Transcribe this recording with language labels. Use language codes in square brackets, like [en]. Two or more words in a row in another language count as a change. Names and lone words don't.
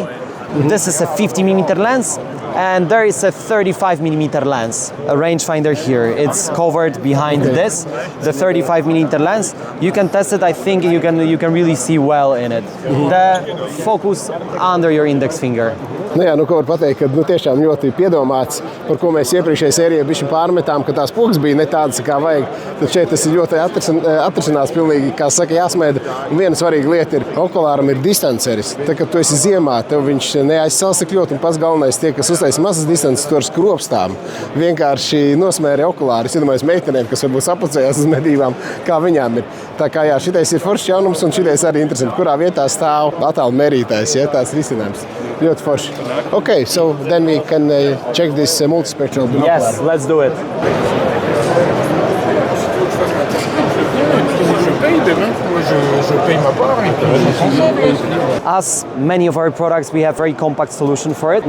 [en] This is a 50mm lens and there is a 35mm lens, a rangefinder here. It's covered behind this, the 35mm lens. You can test it, I think you can really see well in it. The focus under your index finger. [lv] Nu jā, ko var pateikt, ka tiešām ļoti piedomāts, par ko mēs iepriekšējā sērijā bišķi pārmetām, ka tās pogas bija ne tādas, kā vajag. Tad šeit tas ir ļoti atrisinās pilnīgi, kā saka, jāsmēda. Un viena svarīga lieta ir, okulāram ir distanceris. Tā, kad tu esi ziemā, tev viņš neaizsals tik ļoti, un pats galvenais tie, kas uztaisa mazas distances, tur skropstām. Vienkārši nosmēri okulāri. Es iedomājos meitenēm, kas varbūt sapucējās uz medībām, kā viņām ir. Tā kā jā, šitais ir foršs jaunums, un šitais arī interesanti, kurā vietā stāv attālu mērītājs, ja, tāds risinājums. Ļoti forši. [en] Okay, so then we can check this multispectral binocular. Yes, let's do it. As many of our products, we have very compact solution for it.